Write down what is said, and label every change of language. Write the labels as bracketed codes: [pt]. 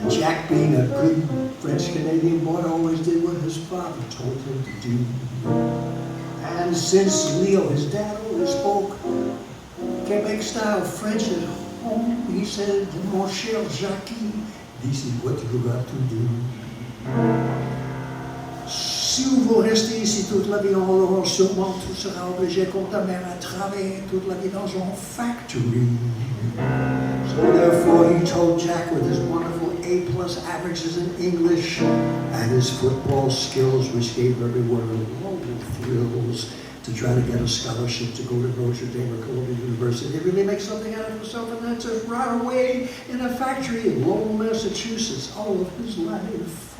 [en] And Jack, being a good French-Canadian boy, always did what his father told him to do. And since Leo, his dad, always spoke Quebec style French at home, he said, [fr] "Mon cher Jackie, [en] this is what you got to do. [fr] Si vous restez ici toute la vie, alors sûrement tu seras obligé comme ta mère à travailler toute la vie dans une factory." [en] So therefore he told Jack, with his wonderful A+ averages in English and his football skills, which gave everyone global thrills, to try to get a scholarship to go to Notre Dame or Columbia University. He really makes something out of himself, and that's just right away in a factory in Lowell, Massachusetts, all of his life.